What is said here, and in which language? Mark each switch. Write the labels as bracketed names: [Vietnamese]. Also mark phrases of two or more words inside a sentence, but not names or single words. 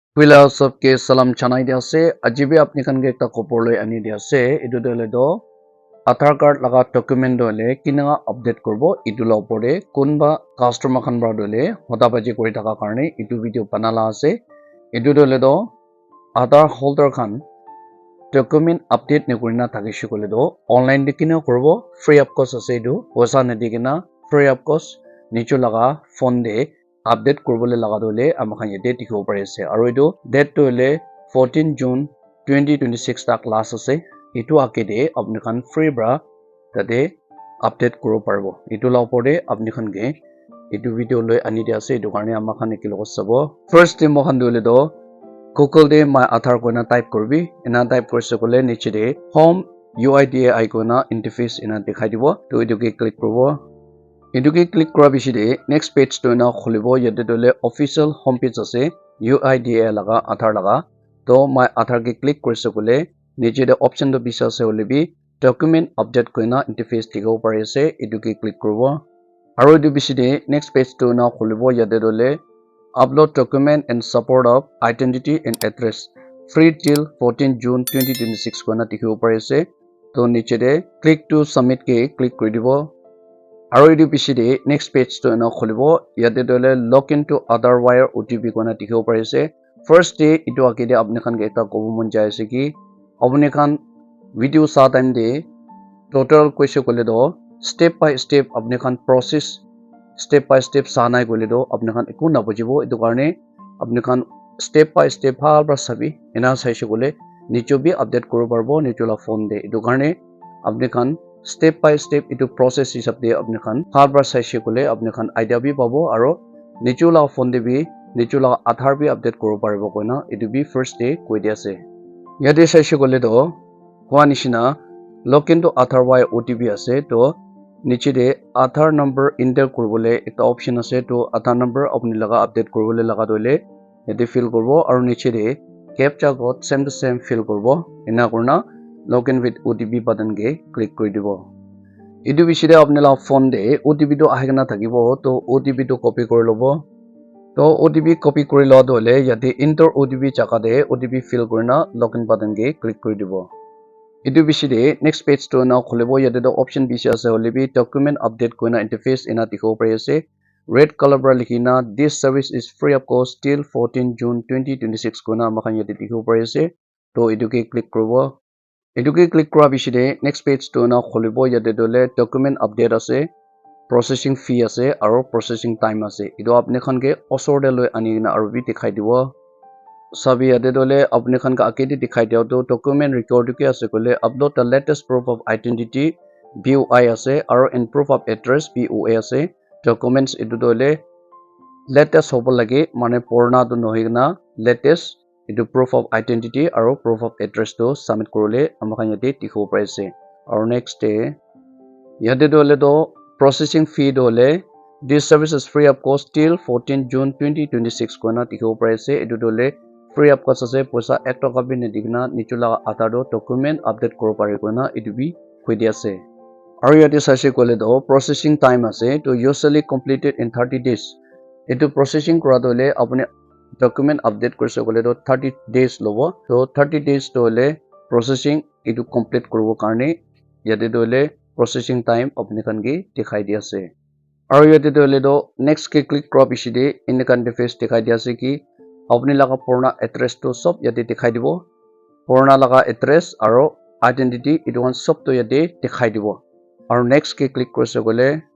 [Naga Pidgin] Wila सबके salam chanai dia ase ajibe apni kan ge ekta khobor loi ani dia ase etu dole do Aadhaar card laga document dole kinanga update korbo etu la opor de kunba customer khan bra dole hoda baji kori thaka karone etu video banala ase etu dole do Aadhaar holder khan [English] document update [Naga Pidgin] ne korina thakishe kole do online de kina korbo [English] free of cost [Naga Pidgin] ase etu poisa ne dikina [English] free of cost [Naga Pidgin] nicho laga phone de update korbole laga dole amakhan yete dikhibo pare ase aro etu date to le 14 June 2026 tak last ase etu ake de apni khan free bra tate update koro parbo etu la opor de apni khan ge etu video loi ani dia ase etu karne amakhan ekilo sabo [English] first time [Naga Pidgin] mohan dole do Google de my Aadhaar koina type korbi ena type korse kole niche de home UIDAI icona interface ena dikhai dibo to etu ke click korbo etu ke click kora bishi de [English] next page [Naga Pidgin] to na kholibo yate dole [English] official homepage [Naga Pidgin] ase UIDAI laga Aadhaar laga to my Aadhaar ke click korse kole niche de option to bisa ase holebi [English] document update [Naga Pidgin] koina interface dikhibo pare ase etu ke click korbo aro etu bishi de [English] next page [Naga Pidgin] to na kholibo yate dole [English] upload document and support of identity and address free till 14 June 2026 [Naga Pidgin] koina dikhibo pare ase to niche de [English] click to submit [Naga Pidgin] ke click kori dibo aro etu piche de [English] next page [Naga Pidgin] to na kholibo yate dole [English] log into Aadhaarwire OTP [Naga Pidgin] koina dikhibo pare ase [English] first day [Naga Pidgin] etu ake de apni khan ke ekta kobo mon jai ase ki apni khan video sa time de total koise kole do step [English] by step [Naga Pidgin] apni khan process [English] step by step [Naga Pidgin] sa nai kole do apni khan eku na bujibo etu karne apni khan [English] step by step [Naga Pidgin] bhal bra sabi ena saise kole nicho bi update koro parbo nicho la phone de etu karne apni khan [English] step by step [Naga Pidgin] etu process hisab de apni khan bhal bra saise kole apni khan idea bi pabo aro nicho la phone de bi nicho la Aadhaar bi update koro paribo koina etu bi [English] first day [Naga Pidgin] koi dia ase yate saise kole do hoa nishina [English] log into Aadhaarwire OTP [Naga Pidgin] ase to niche de [English] Aadhaar number enter [Naga Pidgin] korbole ekta option ase to [English] Aadhaar number [Naga Pidgin] apni laga update korbole laga dole yate fill korbo aro niche de [English] captcha code same to same [Naga Pidgin] fill korbo ena korna [English] login with OTP button [Naga Pidgin] ge click kori dibo etu bishi de apni la phone de OTP to ahigena thakibo to OTP to copy kori lobo to OTP copy kori lo dole yate [English] enter OTP [Naga Pidgin] jaka de OTP fill korina [English] login button [Naga Pidgin] ge click kori dibo etu bishi de [English] next page [Naga Pidgin] to na kholibo yate do option bishi ase holebi [English] document update [Naga Pidgin] koina interface ena dikhibo pare ase [English] red color [Naga Pidgin] bra likhina [English] this service is free of cost till 14 June 2026 [Naga Pidgin] koina amakhan yate dikhibo pare ase to etu ke click korbo etu ke click kora bishi de [English] next page [Naga Pidgin] to na kholibo yate dole [English] document update [Naga Pidgin] ase [English] processing fee [Naga Pidgin] ase aro [English] processing time [Naga Pidgin] ase etu apni khan ke osor de loi ani na aro bi dikhai dibo sabi yate dole apni khan ka akedi dikhai diao to [English] document record [Naga Pidgin] ke ase kole [English] upload the latest proof of identity BOI [Naga Pidgin] ase aro [English] in proof of address BOA [Naga Pidgin] ase documents etu dole latest hobo lage mane purna to nohigna latest etu [English] proof of identity [Naga Pidgin] aro [English] proof of address [Naga Pidgin] to submit korole amakhan yate dikhibo pare ase aro [English] next day [Naga Pidgin] yate dole do [English] processing fee [Naga Pidgin] dole [English] this service is free of cost till 14 June 2026 [Naga Pidgin] koina dikhibo pare ase etu dole [English] free of cost [Naga Pidgin] ase poisa 1 taka bi ne dikna nichula Aadhaar do [English] document update [Naga Pidgin] koro pare koina etu bi khoi dia ase aro yate saise kole do [English] processing time [Naga Pidgin] ase to [English] usually completed in 30 [Naga Pidgin] days etu processing kora dole apni [English] document update [Naga Pidgin] korse kole do [English] 30 days [Naga Pidgin] lobo to [English] 30 days [Naga Pidgin] dole processing etu complete korobo karne yate dole [English] processing time [Naga Pidgin] apni khan ge dikhai dia ase aro yate dole do next ke click kora bishi de [English] in the interface [Naga Pidgin] dikhai dia ase ki apni laga purna address to sob yate dikhai dibo purna laga address aro identity etu han sob to yate dikhai dibo aro next ke click korse kole